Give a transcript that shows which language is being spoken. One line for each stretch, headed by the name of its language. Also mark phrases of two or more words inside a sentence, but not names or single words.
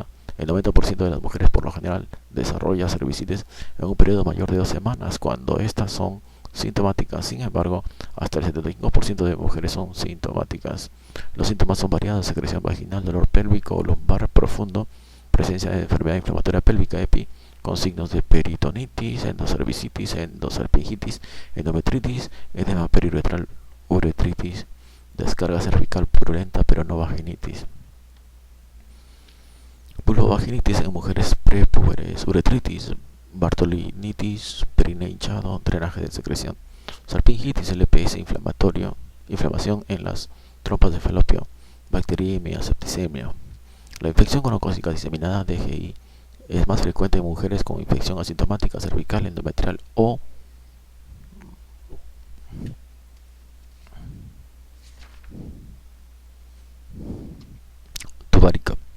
Spanish: El 90% de las mujeres por lo general desarrolla cervicitis en un periodo mayor de 2 semanas cuando estas son sintomáticas. Sin embargo, hasta el 75% de mujeres son sintomáticas. Los síntomas son variados: secreción vaginal, dolor pélvico o lumbar profundo, presencia de enfermedad inflamatoria pélvica EPI, con signos de peritonitis, endocervicitis, endosalpingitis, endometritis, edema periuretral, uretritis, descarga cervical purulenta pero no vaginitis. Vulvovaginitis en mujeres prepúberes, uretritis, bartolinitis, perine hinchado, drenaje de secreción, salpingitis, LPS inflamatorio, inflamación en las trompas de falopio, bacteriemia, septicemia. La infección gonocócica diseminada, DGI, es más frecuente en mujeres con infección asintomática cervical, endometrial o tubárica.